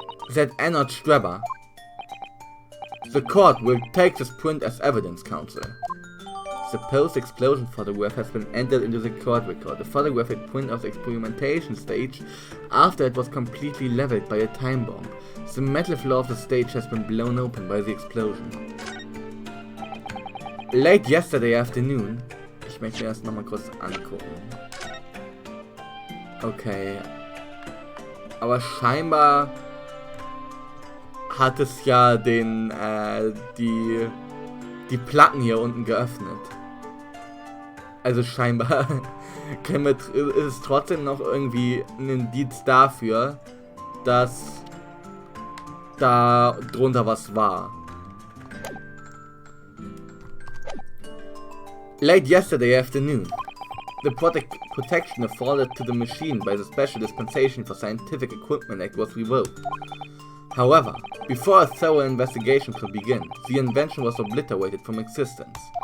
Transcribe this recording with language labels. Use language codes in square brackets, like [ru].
[en] Said Ennard Streber. The court will take this print as evidence, counsel. The post-explosion photograph has been entered into the court record, a photographic print of the experimentation stage after it was completely leveled by a time bomb. The metal floor of the stage has been blown open by the explosion. Late yesterday afternoon... [de] Ich möchte mir das nochmal kurz angucken. Okay. Aber scheinbar hat es ja den, die Platten hier unten geöffnet. Also scheinbar ist es trotzdem noch irgendwie ein Indiz dafür, dass da drunter was war. [en] Late yesterday afternoon, the protection afforded to the machine by the Special Dispensation for Scientific Equipment Act was revoked. However, before a thorough investigation could begin, the invention was obliterated from existence.